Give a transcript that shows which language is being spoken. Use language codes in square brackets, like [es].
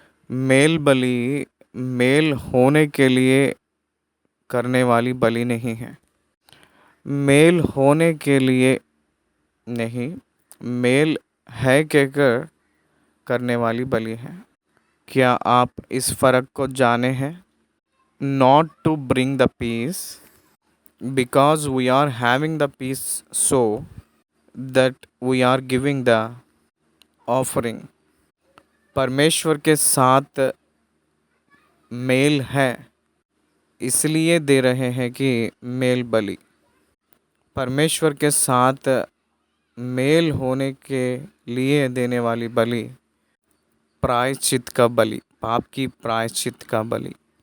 [hi] Mail बलि mail होने के लिए करने वाली बलि नहीं है। मेल होने के लिए नहीं, मेल है कहकर करने वाली बलि है। क्या आप इस फर्क को जाने हैं? [en] Not to bring the peace, because we are having the peace so that we are giving the offering. [hi] परमेश्वर के साथ मेल है इसलिए दे रहे हैं कि मेल बलि। परमेश्वर के साथ मेल होने के लिए देने वाली बलि प्रायश्चित का बलि, पाप की प्रायश्चित का बलि।